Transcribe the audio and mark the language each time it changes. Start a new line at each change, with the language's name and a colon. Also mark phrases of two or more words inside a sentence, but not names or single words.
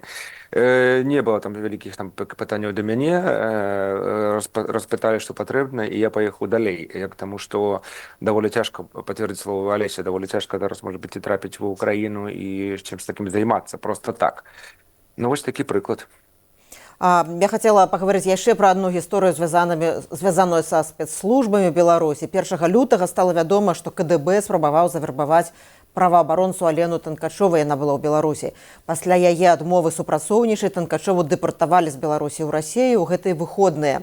Belarusian: Не было там вялікіх там пытанняў да мяне, распыталі, што патрэбна, і я паехаў далей, таму што даволі цяжка, пацвердзіць слова Алеся, даволі цяжка зараз, можа быць, і трапіць ва Украіну і чымсь такім займацца, проста так. Ну, вось такі прыклад.
Russian: Я хотела поговорить
Belarusian: яшчэ
Russian: про одну
Belarusian: гісторыю, звязаную са спецслужбамі Беларусі. 1 лютага стала вядома, што КДБ спрабаваў завербаваць праваабаронцу Алену Танкачову, яна была ў Беларусі. Пасля яе адмовы супрацоўнічаць Танкачову дэпартавалі з Беларусі ў Расію ў гэтыя выходныя.